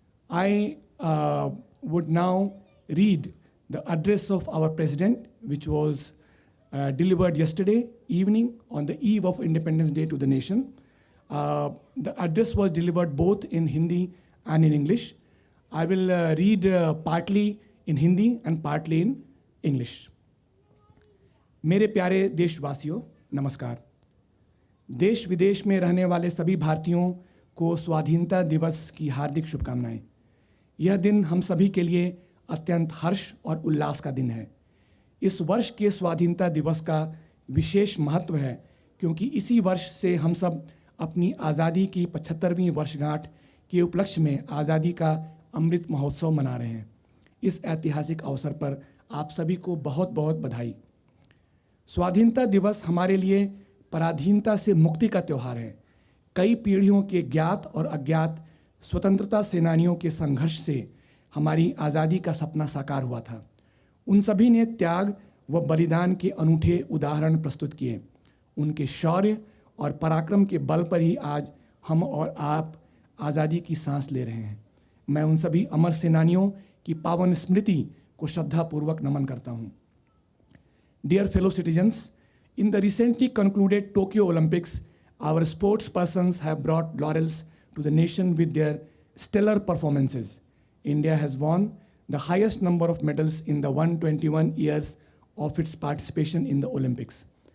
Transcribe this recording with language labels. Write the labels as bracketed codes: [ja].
[en] I would now read the address of our president, which was delivered yesterday evening on the eve of Independence Day to the nation. The address was delivered both in Hindi and in English. I will read partly in Hindi and partly in English. [hi] मेरे प्यारे देशवासियों, नमस्कार। देश विदेश में रहने वाले सभी भारतीयों को स्वाधीनता दिवस की हार्दिक शुभकामनाएं। यह दिन हम सभी के लिए अत्यंत हर्ष और उल्लास का दिन है। इस वर्ष के स्वाधीनता दिवस का विशेष महत्व है क्योंकि इसी वर्ष से हम सब अपनी आज़ादी की 75वीं वर्षगांठ के उपलक्ष्य में आज़ादी का अमृत महोत्सव मना रहे हैं। इस ऐतिहासिक अवसर पर आप सभी को बहुत बहुत बधाई। स्वाधीनता दिवस हमारे लिए पराधीनता से मुक्ति का त्यौहार है। कई पीढ़ियों के ज्ञात और अज्ञात स्वतंत्रता सेनानियों के संघर्ष से हमारी आज़ादी का सपना साकार हुआ था। उन सभी ने त्याग व बलिदान के अनूठे उदाहरण प्रस्तुत किए। उनके शौर्य और पराक्रम के बल पर ही आज हम और आप आज़ादी की सांस ले रहे हैं। मैं उन सभी अमर सेनानियों की पावन स्मृति को श्रद्धापूर्वक नमन करता हूँ। [en] Dear fellow citizens, in the recently concluded Tokyo Olympics, our sports persons have brought laurels to the nation with their stellar performances. India has won the highest number of medals in the 121 years of its participation in the Olympics.